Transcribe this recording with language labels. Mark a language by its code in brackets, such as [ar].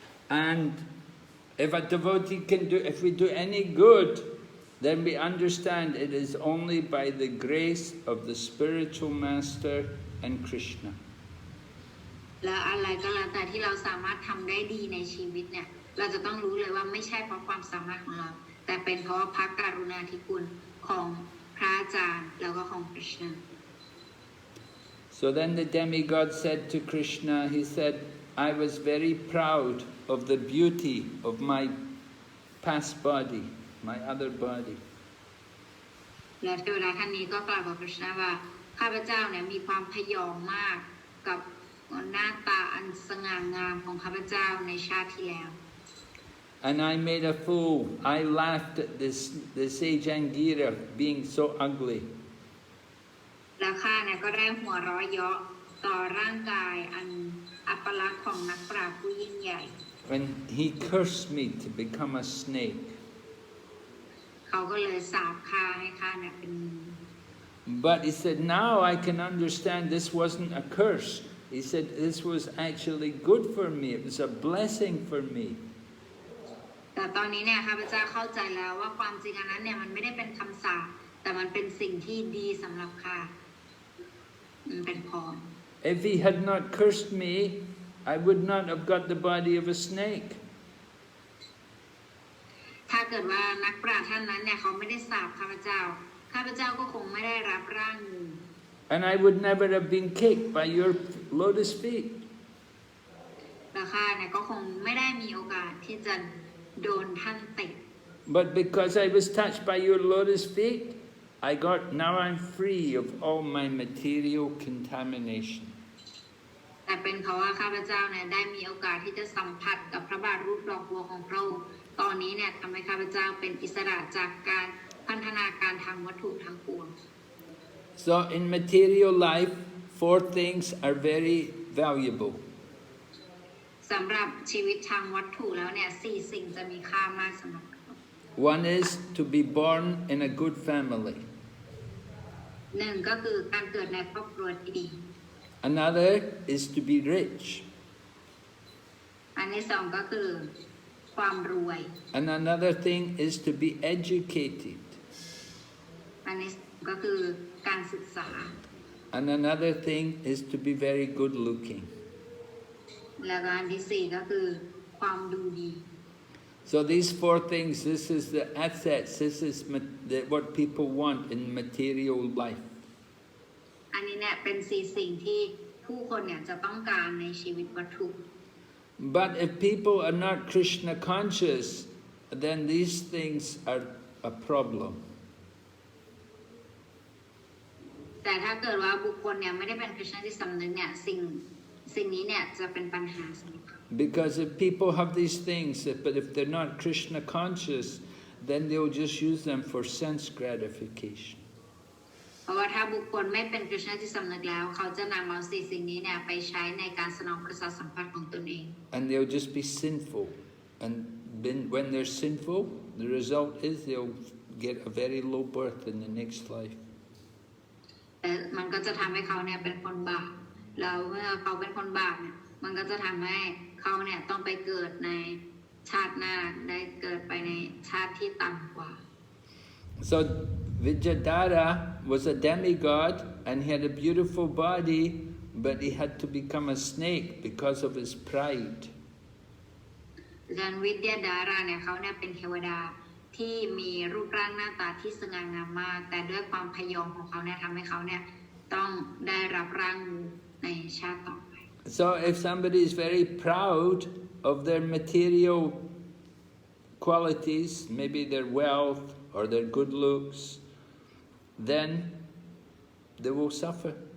[en] And if a devotee if we do any good, then we understand it is only by the grace of the spiritual master and Krishna. [th] แล้วอะไรก็แล้วแต่ที่เราสามารถทำได้ดีในชีวิตเนี่ยเราจะต้องรู้เลยว่าไม่ใช่เพราะความสามารถของเราแต่เป็นเพราะพระกรุณาธิคุณของพระอาจารย์แล้วก็ของ Krishna. [en] So then the demigod said to Krishna, he said, I was very proud of the beauty of my past body, my other body. [th] แล้วเทวดาท่านนี้ก็กล่าวกับ Krishna ว่าข้าพเจ้าเนี่ยมีความพยองมากกับหน้าตาอันสง่างามของข้าพเจ้าในชาติที่แล้ว [en] And I made a fool. I laughed at the sage Angira being so ugly. [th] แล้วข้าเนี่ยก็ได้หัวเราะเยาะต่อร่างกายอันอัปลักษณ์ของนักปราชญ์ผู้ยิ่งใหญ่ [en] When he cursed me to become a snake. [th] เขาก็เลยสาปข้าให้ข้าเนี่ยเป็น [en] But he said, now I can understand this wasn't a curse. He said, this was actually good for me. It was a blessing for me. [th] แต่ตอนนี้เนี่ยข้าพเจ้าเข้าใจแล้วว่าความจริงอันนั้นเนี่ยมันไม่ได้เป็นคำสาปแต่มันเป็นสิ่งที่ดีสำหรับข้ามันเป็นพร [en] If he had not cursed me, I would not have got the body of a snake. [th] ถ้าเกิดว่านักปราชญ์ท่านนั้นเนี่ยเขาไม่ได้สาปข้าพเจ้าก็คงไม่ได้รับร่างงู [en] And I would never have been kicked by your lotus feet. [th] และข้าเนี่ยก็คงไม่ได้มีโอกาสที่จะโดนท่านเตะ [en] But because I was touched by your lotus feet, now I'm free of all my material contamination. [th] แต่เป็นเพราะว่าข้าพเจ้าเนี่ยได้มีโอกาสที่จะสัมผัสกับพระบาทรูปดอกบัวของพระองค์ตอนนี้เนี่ยทำให้ข้าพเจ้าเป็นอิสระจากการพันธนาการทางวัตถุทั้งปวง [en] So in material life, 4 things are very valuable. [th] สำหรับชีวิตทางวัตถุแล้วเนี่ย4 สิ่งจะมีค่ามากสำหรับเรา [en] One is to be born in a good family. [th] 1ก็คือการเกิดในครอบครัวที่ดี [en] Another is to be rich. [th] อันที่2ก็คือความรวย [en] And another thing is to be educated. [th] อันนี้ก็คือการศึกษา [en] And another thing is to be very good looking. [th] แล้วก็อันที่4ก็คือความดูดี [en] So these four things, this is the assets, this is what people want in material life. [th] อันนี้เนี่ยเป็นสิ่งที่ผู้คนเนี่ยจะต้องการในชีวิตวัตถุ [en] But if people are not Krishna conscious, then these things are a problem. [th] แต่ถ้าเกิดว่าบุคคลเนี่ยไม่ได้เป็นคริสเตียนที่สำนึกเนี่ยสิ่งนี้เนี่ยจะเป็นปัญหาสำหรับเขา [en] Because if people have these things, but if they're not Krishna conscious, then they'll just use them for sense gratification. [th] เพราะว่าถ้าบุคคลไม่เป็นคริสเตียนที่สำนึกแล้วเขาจะนำเอาสิ่งนี้เนี่ยไปใช้ในการสนองประสาทสัมผัสของตนเอง [en] And they'll just be sinful. And when they're sinful, the result is they'll get a very low birth in the next life. [th] แต่มันก็จะทำให้เขาเนี่ยเป็นคนบาปแล้วเมื่อเขาเป็นคนบาปเนี่ยมันก็จะทำให้เขาเนี่ยต้องไปเกิดในชาติหน้าได้เกิดไปในชาติที่ต่ำกว่า [en] So Vidyadhara was a demigod and he had a beautiful body, but he had to become a snake because of his pride. [th] ดังนั้นวิทยาดาราเนี่ยเขาเนี่ยเป็นเทวดาที่มีรูปร่างหน้าตาที่สง่างามมากแต่ด้วยความพยองของเขาเนี่ยทำให้เขาเนี่ยต้องได้รับร่างงูในชาติต่อไป [en] So if somebody is very proud of their material qualities, maybe their wealth or their good looks, then they will suffer.